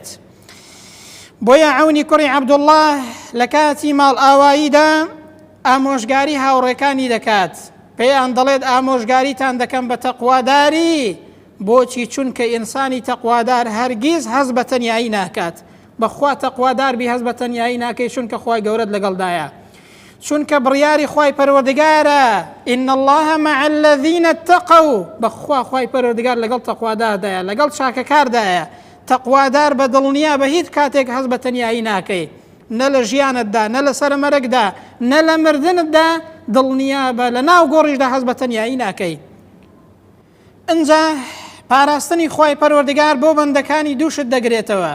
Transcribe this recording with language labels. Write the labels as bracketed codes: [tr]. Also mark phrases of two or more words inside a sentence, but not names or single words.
[ckb] بۆیە عەونی کوڕی عەبدوڵڵاه لە کاتی ماڵ ئاواییدا ئامۆژگاری هاوڕێکانی دەکات، پێیان دەڵێت ئامۆژگاریتان دەکەم بە تەقواداری. بۆچی؟ چونکە ئینسانی تەقوادار هەرگیز هەز بە تەنیایی ناکات. بەخوا تەقوادار بی هەز بە تەنیایی ناکەی، چونکە خوای گەورەت لەگەڵدایە، چونکە بڕیاری خوای پەروەردگارە. [ar] إن الله مع الذين اتقوا. [ckb] بەخوا خوای پەروەردگار لەگەڵ تەقواداردایە، لەگەڵ چاکەکاردایە. تەقوادار بە دڵنیا بە هیچ کاتێک هەز بە تەنیایی ناکەی، نە لە ژیانتدا، نە لە سەرمەرگدا، نە لە مردنتدا، دڵنیا بە لە ناو گۆڕیشدا هەز بە تەنیایی ناکەی. ئەنجا پاراستنی خوای پەروەردگار بۆ بەندەکانی دووشت دەگرێتەوە.